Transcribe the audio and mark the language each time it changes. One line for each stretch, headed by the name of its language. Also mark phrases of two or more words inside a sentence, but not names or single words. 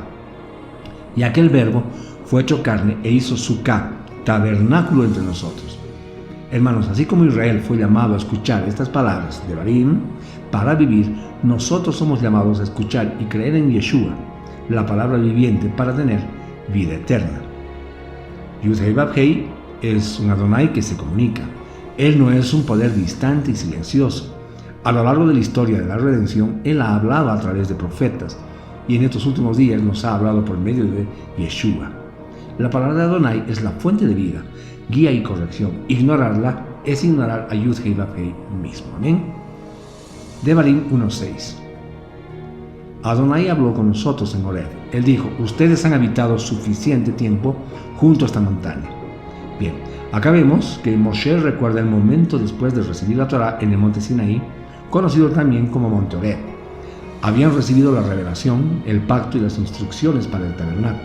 Spanish: Y aquel verbo fue hecho carne e hizo suká, tabernáculo entre nosotros. Hermanos, así como Israel fue llamado a escuchar estas palabras de Devarim para vivir, nosotros somos llamados a escuchar y creer en Yeshua, la palabra viviente, para tener vida eterna. Yud-Hei Vav-Hei es un Adonai que se comunica. Él no es un poder distante y silencioso. A lo largo de la historia de la redención, Él ha hablado a través de profetas, y en estos últimos días nos ha hablado por medio de Yeshua. La palabra de Adonai es la fuente de vida, guía y corrección. Ignorarla es ignorar a Yud-Hei Vav-Hei mismo. Amén. Devarim 1:6. Adonai habló con nosotros en Horeb. Él dijo: ustedes han habitado suficiente tiempo junto a esta montaña. Bien, acá vemos que Moshe recuerda el momento después de recibir la Torah en el monte Sinaí, conocido también como monte Horeb. Habían recibido la revelación, el pacto y las instrucciones para el tabernáculo.